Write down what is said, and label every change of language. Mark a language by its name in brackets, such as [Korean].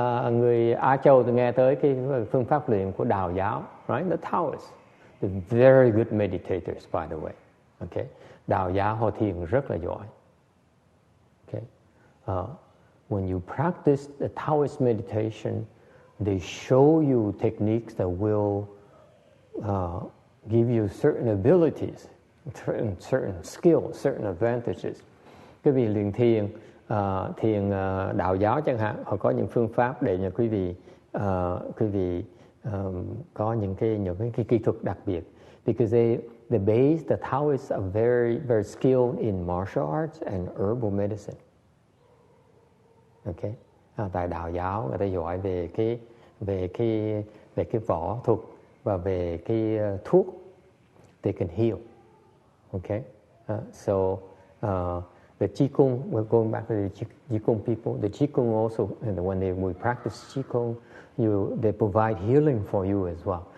[Vietnamese] Người Á Châu thì nghe tới cái phương pháp luyện của Đạo giáo, [English] right? The Taoists, they're very good meditators, by the way. Okay? [Vietnamese] Đạo giáo họ thiền rất là giỏi. [English] Okay? When you practice the Taoist meditation, they show you techniques that will give you certain abilities, certain skills, certain advantages. [Vietnamese] Quý vị luyện thiền đạo giáo chẳng hạn, họ có những phương pháp để cho quý vị có những cái kỹ thuật đặc biệt. [English] Because the Taoists are very, very skilled in martial arts and herbal medicine. Okay? [Vietnamese] Tại đạo giáo người ta giỏi về cái võ thuật và về cái thuốc. [English] They can heal. Okay? So the Qigong, we're going back to the Qigong people. The Qigong also, when we practice Qigong, they provide healing for you as well.